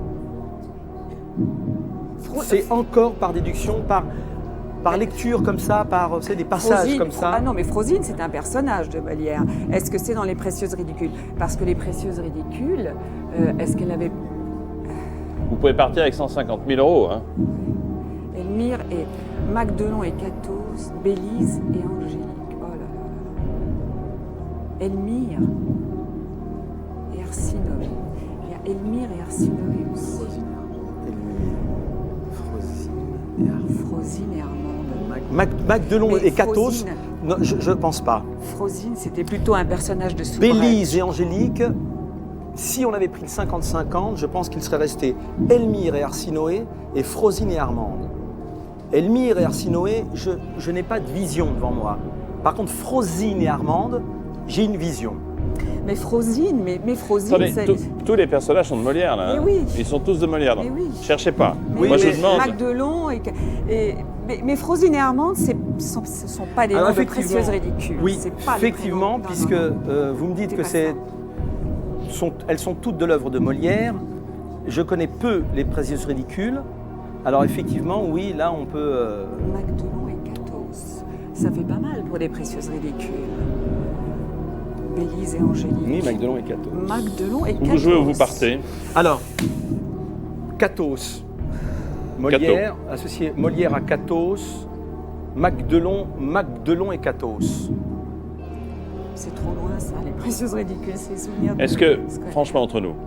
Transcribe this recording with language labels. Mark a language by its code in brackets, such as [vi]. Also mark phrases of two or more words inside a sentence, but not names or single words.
[fr] C'est encore par déduction, par lecture comme ça, par des passages Frosine, comme ça. Ah non, mais Frosine, c'est un personnage de Molière. Est-ce que c'est dans Les Précieuses Ridicules? Parce que Les Précieuses Ridicules, est-ce qu'elle avait... Vous pouvez partir avec 150 000 euros. Hein. Elmire et Magdelon et Catos, Bélise et Angélique. Oh là là là là. Elmire et Arsinoé. Il y a Elmire et Arsinoé aussi. Frosine et Armande. Magdelon Mais et Catos, Frosine. non, je ne pense pas. Frosine, c'était plutôt un personnage de soubrette. Bélise et Angélique, si on avait pris le 50-50, je pense qu'il serait resté Elmire et Arsinoé et Frosine et Armande. Elmire et Arsinoé, je n'ai pas de vision devant moi. Par contre, Frosine et Armande, j'ai une vision. Mais Frosine, mais Frosine, Attendez, c'est... tous les personnages sont de Molière, là. Mais hein. oui. Ils sont tous de Molière, donc. Mais oui. Cherchez pas. Mais Moi, je mais vous demande... Magdelon mais Frosine et Armande, ce ne sont pas des Alors, noms de effectivement, Précieuses Ridicules. Oui, C'est pas les effectivement, prénoms. Non, puisque non, non. vous me dites C'est que pas elles sont toutes de l'œuvre de Molière. Je connais peu les Précieuses Ridicules. Alors effectivement, oui, là on peut... Magdelon et Catos, ça fait pas mal pour les Précieuses Ridicules. Bélise et Angélique. Oui, Magdelon et Catos. Magdelon et Vous Catos. jouez ou vous partez. Alors, Catos. Molière, associé Molière à Catos. Magdelon et Catos. C'est trop loin ça, les Précieuses Ridicules, c'est souvenirs. Est-ce que, franchement, entre nous,